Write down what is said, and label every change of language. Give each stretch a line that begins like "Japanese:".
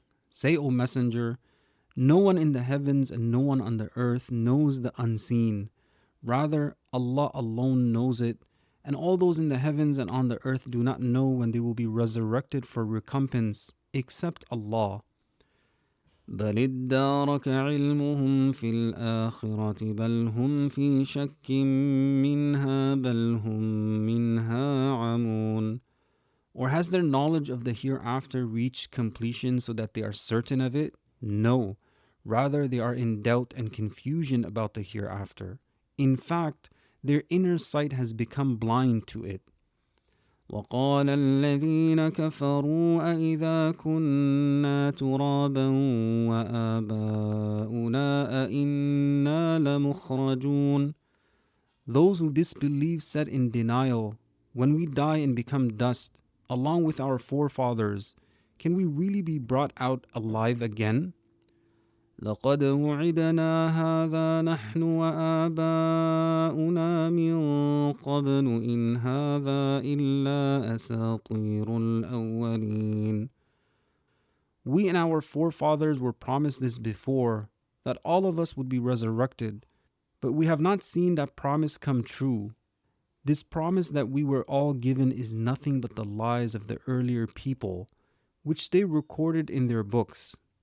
English: Say, O Messenger, no one in the heavens and no one on the earth knows the unseen. Rather, Allah alone knows it, and all those in the heavens and on the earth do not know when they will be resurrected for recompense, except Allah.
Arabic: بل ادارك علمهم في الآخرة بل هم في شك منها بل هم منها عمون.
English: Or has their knowledge of the hereafter reached completion so that they are certain of it? No, rather they are in doubt and confusion about the hereafter. In fact, their inner sight has become blind to it.
Arabic: وقال الذين كفروا أإذا كنا ترابا وآباؤنا أإنا لمخرجون.
English: Those who disbelieve said in denial, when we die and become dust, along with our forefathers, can we really be brought out alive again?
Arabic: لقد وعدنا هذا نحن وآباؤنا من قبل إن هذا إلا أساطير الأولين.
English: We and our forefathers were promised this before, that all of us would be resurrected, but we have not seen that promise come true. This promise that we were all given is nothing but the lies of the earlier people, which they recorded in their books.